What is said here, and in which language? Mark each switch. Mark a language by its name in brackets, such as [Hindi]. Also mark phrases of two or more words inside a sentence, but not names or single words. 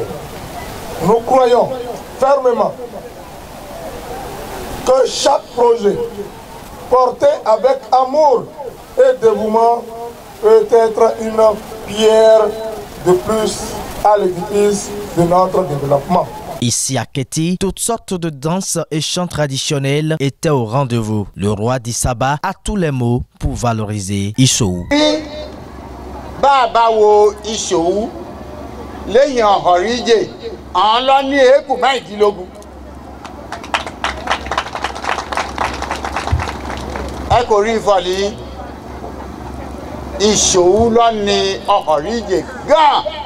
[French] Nous croyons fermement que chaque projet porté avec amour et dévouement peut être une pierre de plus à l'édifice de notre développement. Ici à Kéti, toutes sortes de danses et chants traditionnels étaient au rendez-vous. Le roi d'Issaba a tous les mots pour valoriser Issohou. [Yoruba] Baba wo Issohou, lẹ́yìn ọ̀họ̀ríjè, àwọn lọ ní èékù mẹ́rìndínlógún. Ẹ kò rí ìfọ̀lì Issohou lọ ní ọ̀họ̀ríjè gan.